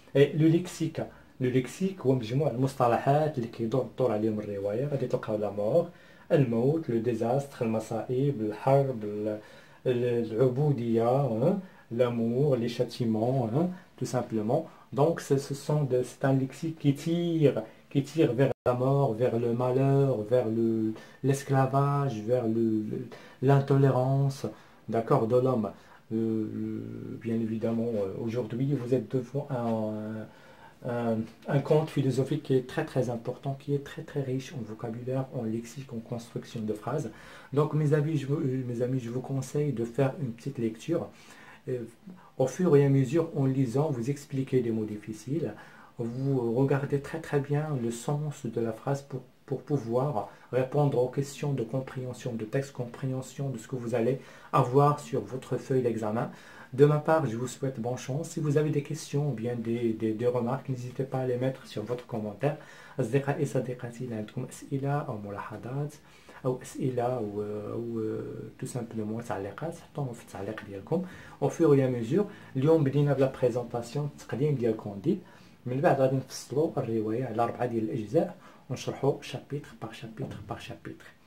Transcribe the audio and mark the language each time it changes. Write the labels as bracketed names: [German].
[French] Et le lexique [Arabic] هو مجموع المصطلحات اللي كيدور عليهم الرواية. غادي تلقاو لا مور، الموت، لو ديزاستر، المصائب، الحرب، العبودية، [French] l'amour, les châtiments, tout simplement. Donc c'est un lexique qui tire vers la mort, vers le malheur, vers l'esclavage, vers l'intolérance, d'accord, de l'homme. Bien évidemment, aujourd'hui, vous êtes devant un conte philosophique qui est très très important, qui est très très riche en vocabulaire, en lexique, en construction de phrases. Donc mes amis, je vous conseille de faire une petite lecture. Au fur et à mesure, en lisant, vous expliquez des mots difficiles, vous regardez très très bien le sens de la phrase pour pouvoir répondre aux questions de compréhension de texte, compréhension de ce que vous allez avoir sur votre feuille d'examen. De ma part, je vous souhaite bonne chance. Si vous avez des questions ou bien des remarques, n'hésitez pas à les mettre sur votre commentaire. [Arabic] أصدقائي صديقاتي، إذا عندكم أسئلة أو ملاحظات أو أسئلة أو [French] tout simplement [Arabic] تعليقات، حطوهم في التعليق ديالكم. [French] au fur et à mesure. [Arabic] اليوم بدينا بلا بريزونطاسيون، التقديم ديال كوندي. من بعد غادي نفصلوا الرواية على 4 ديال الأجزاء ونشرحوا شابيتر باغ شابيتر باغ شابيتر.